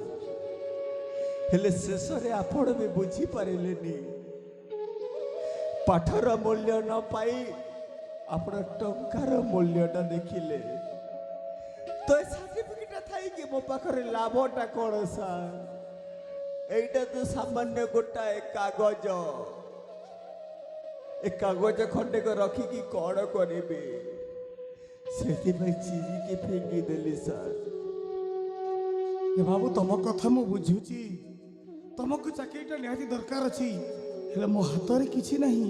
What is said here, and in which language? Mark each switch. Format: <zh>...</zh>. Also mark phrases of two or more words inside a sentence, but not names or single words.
<or>ହେଲେ ଶେଷରେ ଆପଣ ବି ବୁଝିପାରିଲେନି। ପାଠର ମୂଲ୍ୟ ନ ପାଇ ଆପଣ ଟଙ୍କାର ମୂଲ୍ୟଟା ଦେଖିଲେ। ତ ଏ ସାର୍ଟିଫିକେଟଟା ଥାଇକି ମୋ ପାଖରେ ଲାଭଟା କ'ଣ ସାର୍? ଏଇଟା ତ ସାମାନ୍ୟ ଗୋଟାଏ କାଗଜ। ଏ କାଗଜ ଖଣ୍ଡେକ ରଖିକି କ'ଣ କରିବେ? ସେଥିପାଇଁ ଚିରିକି ଫିଙ୍ଗି ଦେଲି ସାର୍। ଏ ବାବୁ ତମ କଥା ମୁଁ ବୁଝୁଛି, ତମକୁ ଚାକିରିଟା ନିହାତି ଦରକାର ଅଛି, ହେଲେ ମୋ ହାତରେ କିଛି ନାହିଁ।</or>